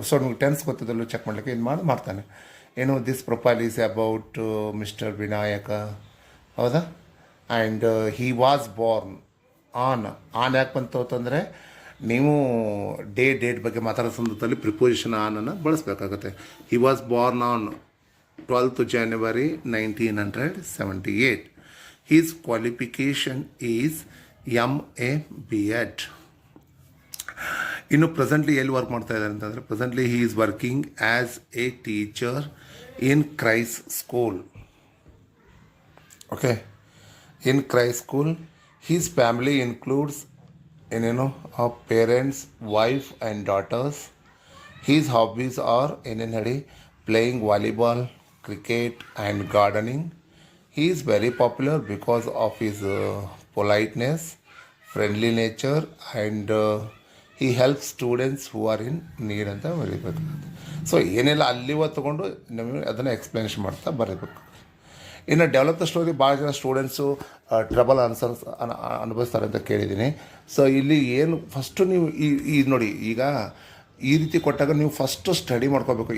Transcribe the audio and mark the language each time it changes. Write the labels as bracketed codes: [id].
[kn] So ನಿಮ್ಗೆ tense ಗೊತ್ತಿದ್ದಲ್ಲೂ check ಮಾಡಲಿಕ್ಕೆ ಇದು ಮಾಡ್ತಾನೆ. [en] this profile is about mister Vinayaka, [kn] ಹೌದಾ? [en] and he was born on [kn] ಯಾಕೆ ಬಂತು ಅಂತಂದರೆ ನೀವು ಡೇಟ್ ಬಗ್ಗೆ ಮಾತಾಡೋ ಸಂದರ್ಭದಲ್ಲಿ preposition ಆನನ್ನು ಬಳಸಬೇಕಾಗುತ್ತೆ. [en] He was born on 12th January 1978. His qualification is MA B.Ed. [kn] ಇನ್ನು ಪ್ರೆಸೆಂಟ್ಲಿ ಎಲ್ಲಿ ವರ್ಕ್ ಮಾಡ್ತಾ ಇದ್ದಾರೆ ಅಂತಂದರೆ [en] Presently he is working as a teacher in Christ school. Okay, in Christ school. His family includes of parents, wife and daughters. His hobbies are [kn] ಹೇಳಿ [en] playing volleyball, cricket and gardening. He is very popular because of his politeness, friendly nature, and he helps students who are in need [kn] ಅಂತ ಬರೀಬೇಕಾಗುತ್ತೆ. So ಏನೆಲ್ಲ ಅಲ್ಲಿವ ತೊಗೊಂಡು ನಮಗೆ ಅದನ್ನು explanation ಮಾಡ್ತಾ ಬರೀಬೇಕು. ಇನ್ನು [en] develop the story [kn] ಭಾಳ ಜನ ಸ್ಟೂಡೆಂಟ್ಸು ಟ್ರಬಲ್ ಆನ್ಸರ್ಸ್ ಅನುಭವಿಸ್ತಾರೆ ಅಂತ ಕೇಳಿದ್ದೀನಿ. ಸೊ ಇಲ್ಲಿ ಏನು ಫಸ್ಟು ನೀವು ಈ ನೋಡಿ, ಈಗ ಈ ರೀತಿ ಕೊಟ್ಟಾಗ ನೀವು ಫಸ್ಟು ಸ್ಟಡಿ ಮಾಡ್ಕೋಬೇಕು.